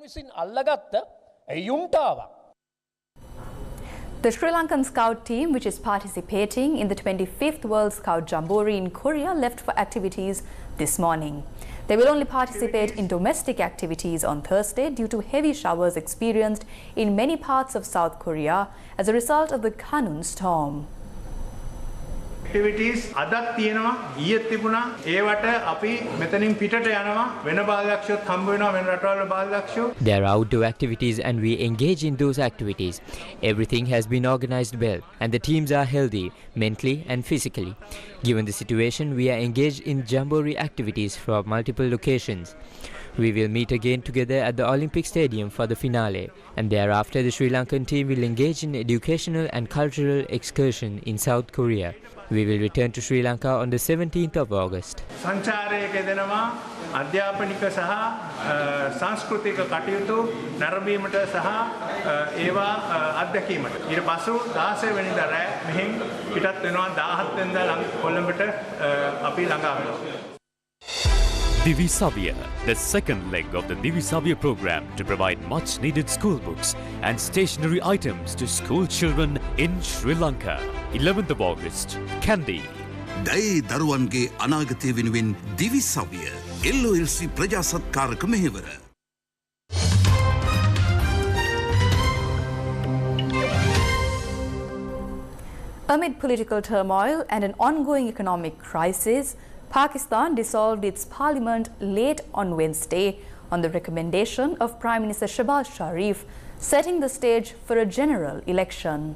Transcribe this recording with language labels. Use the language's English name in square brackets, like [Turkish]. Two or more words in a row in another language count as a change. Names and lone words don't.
[English] The Sri Lankan Scout team, which is participating in the 25th World Scout Jamboree in Korea, left for activities this morning. They will only participate in domestic activities on Thursday due to heavy showers experienced in many parts of South Korea as a result of the Kanun storm. [Sinhala] Activities අදත් තියෙනවා ඊයේත් තිබුණා ඒවට අපි මෙතනින් පිටට යනවා වෙන බාලදක්ෂයොත් හම්බ වෙනවා වෙන රටවල බාලදක්ෂයෝ. [English] There are outdoor activities and we engage in those activities. Everything has been organized well and the teams are healthy mentally and physically. Given the situation, we are engaged in Jamboree activities from multiple locations. We will meet again together at the Olympic Stadium for the finale, and thereafter the Sri Lankan team will engage in educational and cultural excursion in South Korea. We will return to Sri Lanka on the 17th of August. [Sinhala] සංචාරයක දෙනවා අධ්‍යාපනික සහ සංස්කෘතික කටයුතු නැරඹීමට සහ ඒවා අත්දැකීමට. ඊට පසු 16 වෙනිදා රැ මෙහෙන් පිටත් වෙනවා 17 වෙනිදා කොළඹට අපි ළඟා වෙනවා. [English] Divi Savya, the second leg of the Divi Savya program to provide much needed school books and stationery items to school children in Sri Lanka. 11th of August, Kandy. [Sinhala] දෛ දරුවන්ගේ අනාගතය වෙනුවෙන් දිවි සවිය LOLC ප්‍රජා සත්කාරක මෙහෙවර. [English] Amid political turmoil and an ongoing economic crisis, Pakistan dissolved its parliament late on Wednesday on the recommendation of Prime Minister Shehbaz Sharif, setting the stage for a general election.